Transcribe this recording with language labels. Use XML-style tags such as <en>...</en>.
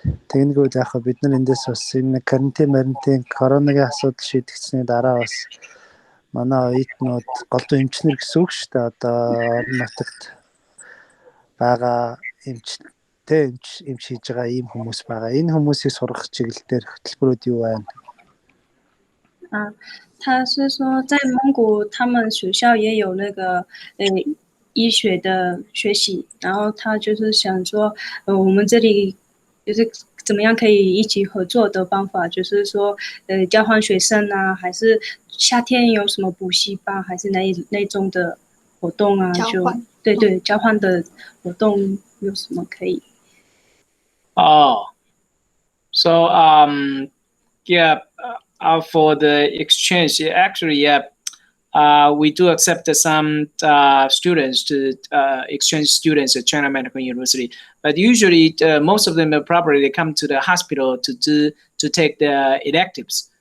<mn>Тэгнэгүүд яг бид нар эндээс бас энэ карантин коронагийн асуудал шийдэгдсэний дараа бас манай оюутнууд голдуу эмчнэр гэсэн үг шүү дээ. Одоо орон нутагт байгаа эмч хийж байгаа ийм хүмүүс байгаа. Энэ хүмүүсийг сургах чиглэлээр хөтөлбөрүүд юу байна?</mn> <zh>他是说在蒙古他们学校也有那个医学的学习，然后他就是想说我们这里就是怎么样可以一起合作的方法，就是说交换学生啊，还是夏天有什么补习班，还是那种的活动啊，就对交换的活动有什么可以</zh> <en>So yeah, for the exchange, actually, we do accept some students to exchange students at China Medical University, but usually most of them probably come to the hospital to take the electives.</en>